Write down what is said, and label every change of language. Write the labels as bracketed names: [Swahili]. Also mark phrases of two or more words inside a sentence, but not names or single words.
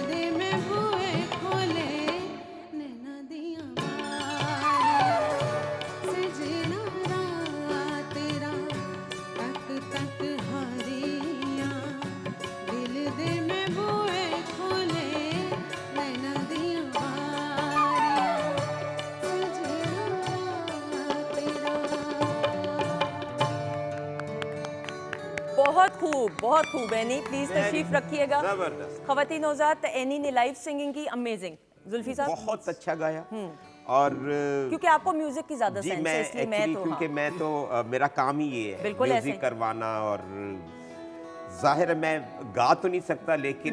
[Punjabi] ਦੇ ਮੈਂ ਬੂਹੇ ਖੋਲ੍ਹੇ ਨੈਣਾਂ ਦੀਆਂ ਬਾਰੀਆਂ ਸਜਣਾ ਰਾਤ ਤੇਰਾ ਤੱਕ ਤੱਕ ਹਾਰੀਆਂ ਦਿਲ ਦੇ ਮੈਂ ਬੂਹੇ ਖੋਲ੍ਹੇ ਨੈਣਾਂ ਦੀਆਂ ਬਾਰੀਆਂ ਸਜਣਾ ਰਾਤ ਤੇਰਾ। [Hindi] बहुत खूब एनी, प्लीज तशरीफ रखिएगा। जबरदस्त। खवातीन नौज़ात, एनी ने [English] live singing [Hindi] की, अमेजिंग। जुल्फी साहब, बहुत अच्छा गाया। और क्योंकि आपको म्यूजिक की ज्यादा जी सेंस मैं है, इसलिए मैं एक्चुअली तो क्योंकि हाँ। मैं तो मेरा काम ही ये है बिल्कुल ऐसे। म्यूजिक करवाना, और जाहिर है मैं गा तो नहीं सकता, लेकिन